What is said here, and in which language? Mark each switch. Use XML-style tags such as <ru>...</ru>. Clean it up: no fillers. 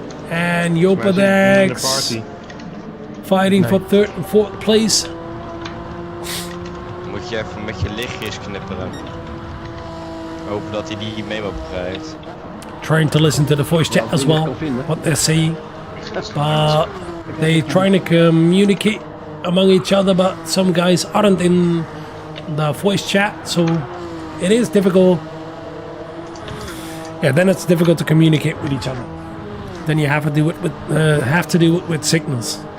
<en>And Jopedex fighting for 3rd and 4th place.</en> <nl>Moet je even met je lichtjes knipperen. Hopen dat hij die memo begrijpt.</nl> <en>Trying to listen to the voice chat as well, what they're saying. But they trying to communicate among each other, but some guys aren't in the voice chat, so it is difficult. Yeah, then it's difficult to communicate with each other. Then you have to do it with signals.</en>